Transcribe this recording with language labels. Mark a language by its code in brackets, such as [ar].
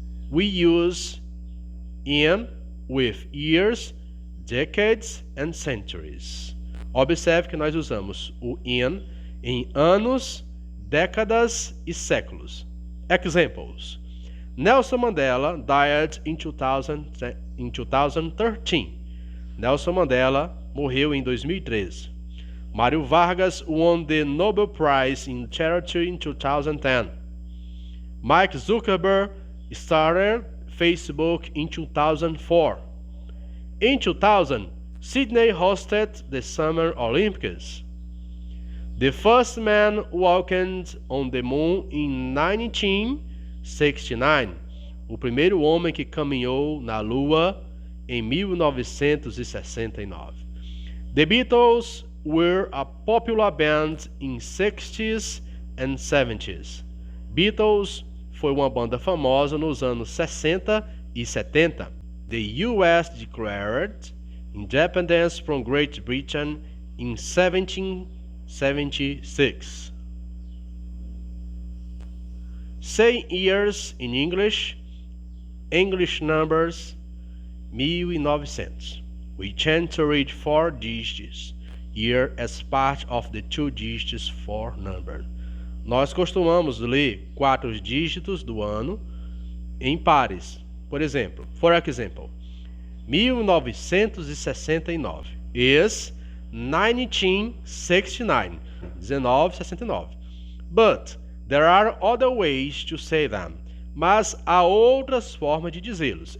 [en] We use in with years, decades and centuries. [pt] Observe que nós usamos o in em anos, décadas e séculos. [en] Examples. Nelson Mandela died in 2013. [pt] Nelson Mandela morreu em 2013. [en] Mário Vargas won the Nobel Prize in Charity in 2010. Mike Zuckerberg started Facebook in 2004. In 2000, Sydney hosted the Summer Olympics. The first man walked on the moon in 1969. [pt] O primeiro homem que caminhou na Lua em 1969. [en] The Beatles were a popular band in 60s and 70s. [pt] Beatles foi uma banda famosa nos anos 60 e 70. [en] The US declared independence from Great Britain in 1776. Say years in English. English numbers 1900. We tend to read 4 digits year as part of the 2 digits for number. [pt] Nós costumamos ler 4 dígitos do ano em pares. [en] For example, 1969 is 1969. 1969. But there are other ways to say them. [pt] Mas há outras formas de dizê-los.